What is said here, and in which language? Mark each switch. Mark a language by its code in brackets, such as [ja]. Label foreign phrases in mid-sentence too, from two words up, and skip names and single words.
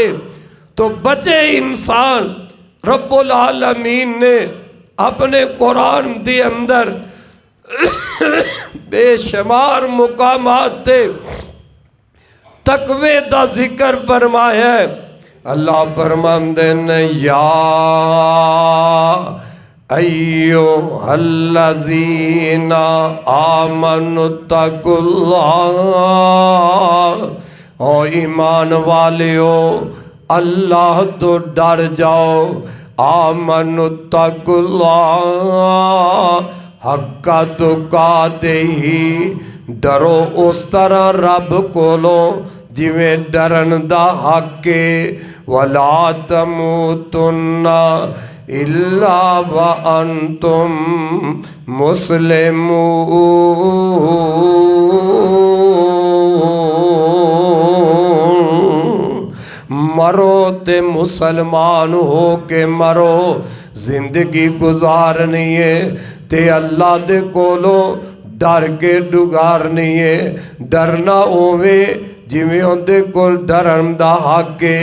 [ur] تو بچے انسان ربّ العالمین نے اپنے قرآن کے اندر بے شمار مقامات تے تقوے کا ذکر فرمایا ہے. [pa] اللہ فرماتے نے [ar] يا أيها الذين آمنوا اتقوا الله, [pa] او ایمان والیو اللہ توں ڈر جاؤ. [ar] آمنوا اتقوا الله حق تقاته [pa] ڈرو اس طرح رب کولوں جویں ڈرن دا حق ہے. [ar] ولا تموتن إلا وأنتم مسلمون, [pa] مرو تے مسلمان ہو کے مرو. زندگی گزارنی ہے تے اللہ دے کولوں ڈر کے گزارنی ہے. ڈرنا ہووے جویں اوہدے کول ڈرن دا حق ہے.